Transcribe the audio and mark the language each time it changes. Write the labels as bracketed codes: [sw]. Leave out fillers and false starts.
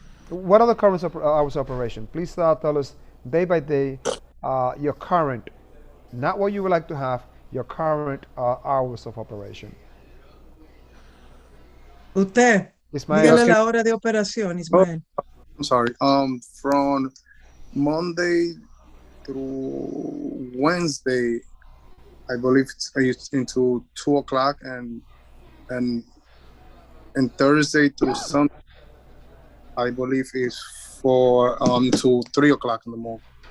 [en] What are the current hours of operation? Please tell us day by day your current, not what you would like to have, your current hours of operation. [es] Usted, dígale la hora de operación, Ismael. [en] I'm sorry. From Monday through Wednesday, I believe it's into 2 o'clock, and Thursday through Sunday, I believe is for to 3 o'clock in the morning.